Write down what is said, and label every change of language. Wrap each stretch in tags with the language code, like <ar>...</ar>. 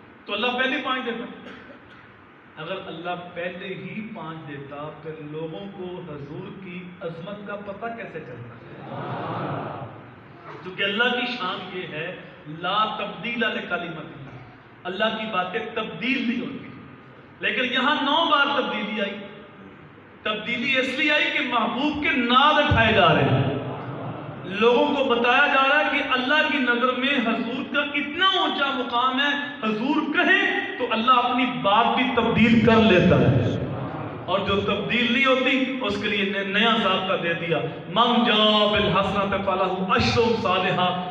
<ur>تو اللہ پہلی 5 دیتا. اگر اللہ پہلے ہی 5 دیتا پھر لوگوں کو حضور کی عظمت کا پتہ کیسے چلتا؟ کیونکہ اللہ کی شان یہ ہے</ur> <ar>لا تبدیل لکلمات اللہ،</ar> <ur>اللہ کی باتیں تبدیل نہیں ہوتی. لیکن یہاں 9 بار تبدیلی آئی. تبدیلی اس لیے آئی کہ محبوب کے نام اٹھائے جا رہے ہیں، لوگوں کو بتایا جا رہا ہے کہ اللہ کی نظر میں حضور کا اتنا اونچا مقام ہے، حضور کہیں تو اللہ اپنی بات بھی تبدیل کر لیتا ہے. اور جو تبدیل نہیں ہوتی اس کے لیے نیا ضابطہ دے دیا،</ur> <ar>من جاء بالحسنۃ فلہ عشر امثالھا.</ar>